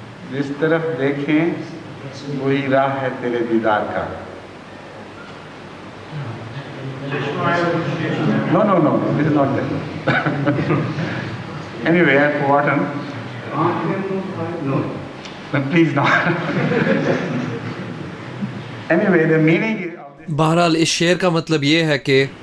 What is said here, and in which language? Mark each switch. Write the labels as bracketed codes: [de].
[ur] جس طرف دیکھیں وہی راہ ہے تیرے دیدار کا. [en] No, this is not that. Anyway, I have forgotten. But please not. Anyway, the meaning of this [ur] بہرحال اس شعر کا مطلب یہ ہے کہ